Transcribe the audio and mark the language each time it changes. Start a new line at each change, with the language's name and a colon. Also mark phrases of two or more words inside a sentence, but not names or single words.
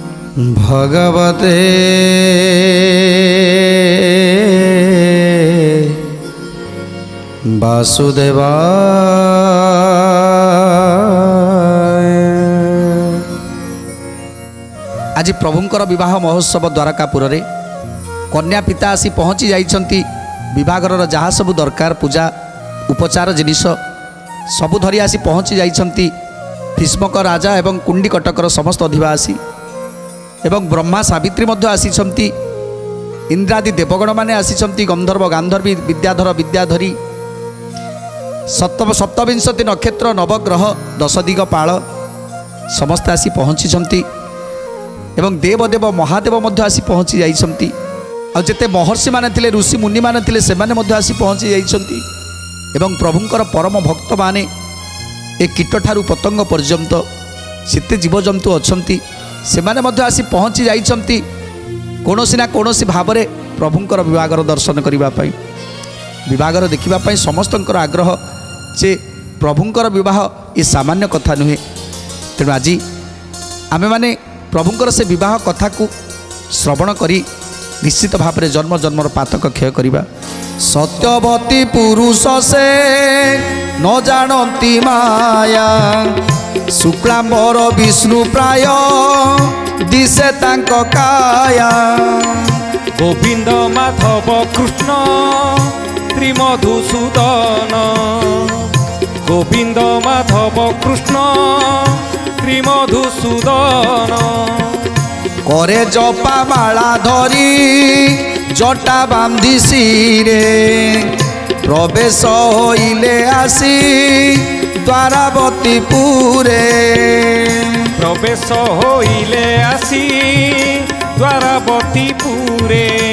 Sanskrit: ଭଗବତେ ବାସୁଦେବାୟ।
Odia: ଆଜ ପ୍ରଭୁଙ୍କର ବିବାହ ମହୋତ୍ସବ ଦ୍ୱାରକାପୁର ରେ କନ୍ୟା ପିତା ଆସୀ ପହୁଞ୍ଚୀ ଯାଇଛନ୍ତୀ। ବିବାହର ଯହାଁ ସବୂ ଦରକାର ପୂଜା ଉପଚାର ଜିନିଷ ସବୂ ଧରୀ ଆସୀ ପହୁଞ୍ଚୀ ଯାଇଛନ୍ତୀ। ଭୀଷ୍ମକ ରାଜା ଏବଂ କୁଣ୍ଡୀ କଟକର ସମସ୍ତ ଅଧିବାସୀ ଏବଂ ବ୍ରହ୍ମା ସାବିତ୍ରୀ ମଧ୍ୟ ଆସୀଛନ୍ତୀ। ଇନ୍ଦ୍ରାଦି ଦେବଗଣ ମାନେ ଆସୀଛନ୍ତୀ। ଗନ୍ଧର୍ବ ଗାନ୍ଧର୍ବୀ ବିଦ୍ୟାଧର ବିଦ୍ୟାଧରୀ ସପ୍ତବିଂଶତି ନକ୍ଷତ୍ର ନବଗ୍ରହ ଦଶ ଦିଗପାଳ ସମସ୍ତେ ଆସୀ ପହୁଞ୍ଚୀ ଏବଂ ଦେବଦେବ ମହାଦେବ ମଧ୍ୟ ଆସୀ ପହୁଞ୍ଚୀ ଯାଇଛନ୍ତୀ। ଆ ଯେତେ ମହର୍ଷି ମାନେ ଥିଲେ ଋଷି ମୁନି ମାନେ ଥିଲେ ସେମାନେ ମଧ୍ୟ ଆସୀ ପହୁଞ୍ଚୀ ଯାଇଛନ୍ତୀ। ଏବଂ ପ୍ରଭୁଙ୍କର ପରମ ଭକ୍ତ ମାନେ ଏ କୀଟ ଠାରୂ ପତଙ୍ଗ ପର୍ଯ୍ୟନ୍ତ ସେତେ ଜୀବଜନ୍ତୁ ଅଛନ୍ତୀ ସେମାନେ ମଧ୍ୟ ଆସୀ ପହୁଞ୍ଚୀ ଯାଇଛନ୍ତୀ। କୋନୋସୀ ନା କୋନୋସୀ ଭାବରେ ପ୍ରଭୁଙ୍କର ବିବାହର ଦର୍ଶନ କରିବା ପଈ ବିବାହର ଦେଖିବା ପଈ ସମସ୍ତଙ୍କର ଆଗ୍ରହ ଯେ ପ୍ରଭୁଙ୍କର ବିବାହ ୟେ ସାମାନ୍ୟ କଥା ନୁହେ। ତେଣୁ ଆଜ ଆମେ ମାନେ ପ୍ରଭୁଙ୍କର ସେ ବିବାହ କଥା କୋ ଶ୍ରବଣ କରୀ ନିଶ୍ଚିତ ଭାବ ମେଁ ଜନ୍ମ ଜନ୍ମର ପାତକ କ୍ଷୟ କରିବା। ସତ୍ୟବତୀ ପୁରୁଷ ସେ ନ ଜାନତୀ ମାୟା ଶୁକ୍ଳାମ୍ବର ବିଷ୍ଣୁ ପ୍ରାୟ ଦିଶେ ତାଙ୍କ କାୟା। ଗୋବିନ୍ଦ ମାଧବ କୃଷ୍ଣ ତ୍ରିମଧୁସୂଦନ ଗୋବିନ୍ଦ ମାଧବ କୃଷ୍ଣ ତ୍ରିମଧୁସୂଦନ। କରେ ଜପା ମାଳା ଧରୀ ଜଟା ବାନ୍ଧୀ ସିରେ ପ୍ରବେଶ ହୋଇଲେ ଆସୀ ଦ୍ୱାରାବତୀ ପୁରେ। ପ୍ରବେଶ ହୋଇଲେ ଆସୀ ଦ୍ୱାରାବତୀ ପୁରେ।